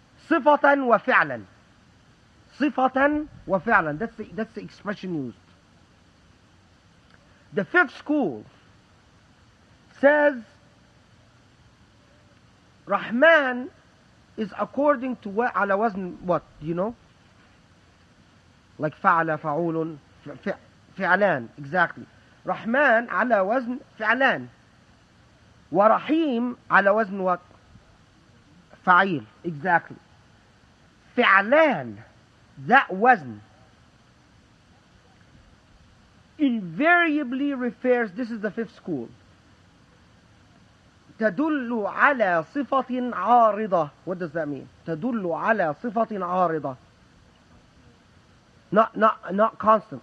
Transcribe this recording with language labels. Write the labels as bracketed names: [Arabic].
[Arabic] صفة وفعلا. صفة وفعلا. [English] That's the expression used. The 5th school says Rahman is according to what, [Arabic] على وزن [English] what? Do you know? Like فعل, فعول, فعلان. Exactly. [Arabic] Rahman على وزن فعلان. ورحيم على وزن [English] what? فعيل. Exactly. فعلان, that wazn, invariably refers, this is the 5th school, [Arabic] تدل على صفة عارضة. [English] What does that mean? [Arabic] تدل على صفة عارضة. [English] Not constant.